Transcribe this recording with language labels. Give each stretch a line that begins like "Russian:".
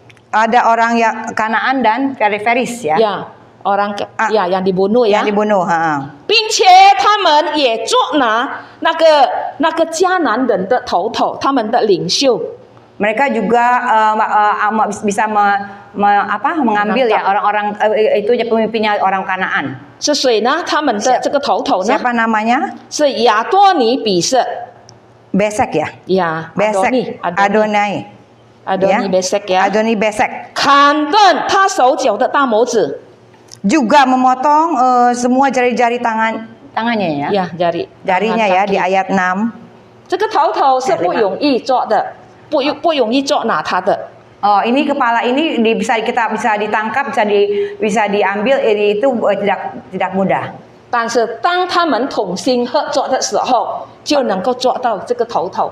Indonesian: Ada orang yang Kanaan dan Periferis ya, 呀，orang yang dibunuh ya， yang dibunuh.
Chinese: 并且他们也捉拿那个迦南人的头，他们的领袖。
Indonesian: Mereka juga bisa mengambil ya orang-orang itu pemimpinnya orang Kanaan.
Chinese: 是谁呢？他们的这个头呢？
Indonesian: Siapa namanya?
Chinese: 是亚多尼比色。
Indonesian: Besek ya. 呀， Besek. Adoni Besek ya. Adoni Besek.
Chinese: 砍断他手脚的大拇指。
Indonesian: Juga memotong semua jari-jari tangannya ya. Ya, jarinya ya di ayat 6.
Chinese: 这个头是不容易做的，不容易捉拿他的。
Indonesian: Oh, ini kepala ini kita bisa ditangkap, bisa diambil, itu tidak mudah.
Chinese: 但是当他们同心合作的时候，就能够做到这个头。